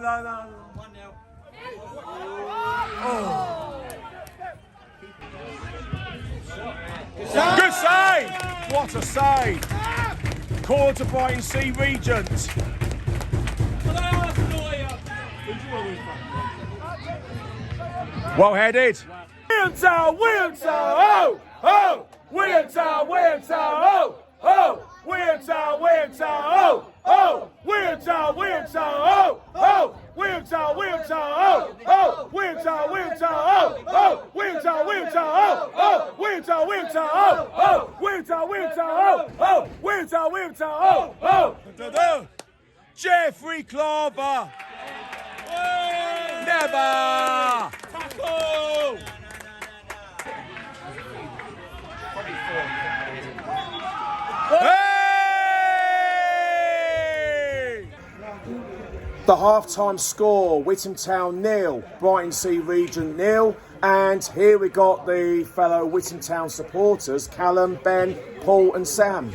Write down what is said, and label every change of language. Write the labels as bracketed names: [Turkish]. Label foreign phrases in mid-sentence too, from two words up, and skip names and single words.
[English] 1-0. Oh. Good save! What a save! Call to Brightlingsea Regent. Well headed. Witham Town, oh! Oh! Witham Town, oh! Oh! Witham Town, oh! Oh! Witham Town, oh! Oh! Witham Town, oh! Oh! Witham Town, oh! Oh! Witham Town, oh! Oh! Witham Town, oh! Oh! Witham Town, oh! Oh! Witham Town, oh! Oh! Jeffrey Clobber! Never! Tackle! The half-time score, Witham Town 0, Brightlingsea Regent 0, and here we got the fellow Witham Town supporters, Callum, Ben, Paul and Sam.